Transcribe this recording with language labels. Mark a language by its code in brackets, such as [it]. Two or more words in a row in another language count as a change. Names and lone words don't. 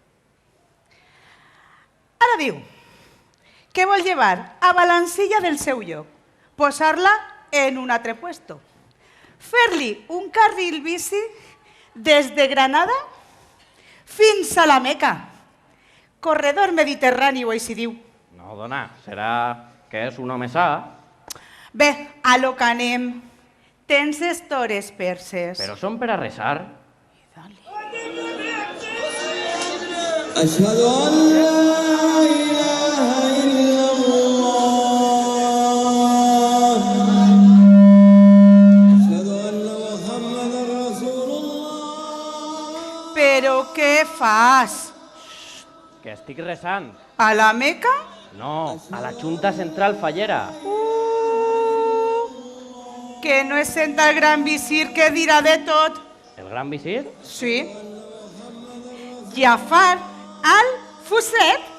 [ca] Ara diu que vol llevar a Valencilla del seu lloc, posar-la en un altre puesto, fer-li un carril bici des de Granada fins a la Meca. Corredor mediterrani, o així diu. No, dona, serà que és un home sa. Bé, a lo que anem. Tens estores perses. Però són per a resar. [ar] أشهد أن لا إله إلا الله أشهد أن محمدا رسول الله. [ca] Però què fas? Que estic resant. A la Meca? No, a la Junta Central Fallera. Que no es senta el gran visir que dirà de tot. El gran visir? Sí. Jafar al-Fuset.